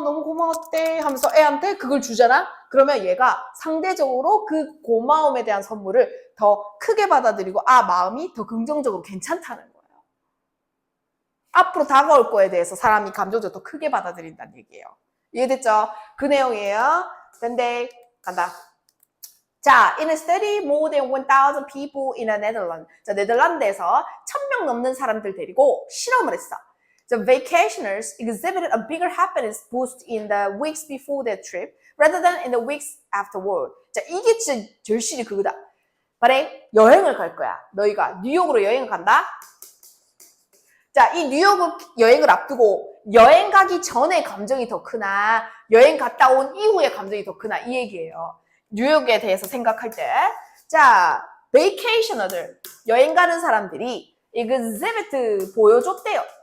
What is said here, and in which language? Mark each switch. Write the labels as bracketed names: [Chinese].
[Korean] 너무 고마웠대 하면서 애한테 그걸 주잖아. 그러면 얘가 상대적으로 그 고마움에 대한 선물을 더 크게 받아들이고 마음이 더 긍정적으로 괜찮다는 거예요. 앞으로 다가올 거에 대해서 사람이 감정적으로 더 크게 받아들인다는 얘기예요. 이해됐죠? 그 내용이에요. 근데 간다. 자, [English] in a study, more than 1,000 people in the Netherlands. [Korean] 자, 네덜란드에서 1,000명 넘는 사람들 데리고 실험을 했어. [English] The vacationers exhibited a bigger happiness boost in the weeks before their trip rather than in the weeks afterward. [Korean] 자, 이게 진짜 절실히 그거다. 만약에 여행을 갈 거야. 너희가 뉴욕으로 여행을 간다? 자, 이 뉴욕 여행을 앞두고 여행 가기 전에 감정이 더 크나 여행 갔다 온 이후에 감정이 더 크나 이 얘기예요. 뉴욕에 대해서 생각할 때. 자, 베이케이셔너들, 여행 가는 사람들이 exhibit 보여줬대요.